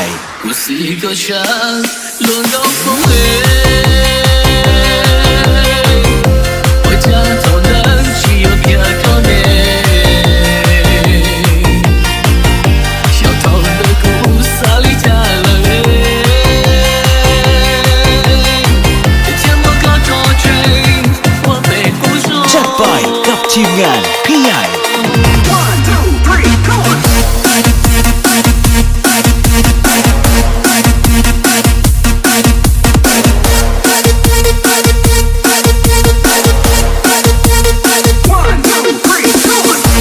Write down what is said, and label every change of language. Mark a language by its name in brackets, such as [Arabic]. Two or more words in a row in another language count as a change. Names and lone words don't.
[Chinese] 故事個場亂到風起，回家頭燈只有一個你，小偷的故事裡加了淚，寂寞個錯覺，我被捕捉。 [Thai] จัดไปกับทีมงานพี่ใหญ่ [English] One, two, three, go on. One, two, three, go on.